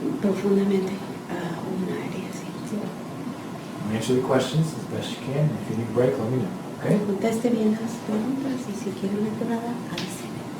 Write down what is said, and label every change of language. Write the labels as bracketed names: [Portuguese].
[Spanish] profundamente a una área así. [English] Answer the questions as best you can. If you need a break, let me know. Okay? [Spanish] Conteste bien las preguntas y si quiere una quebrada, avíseme.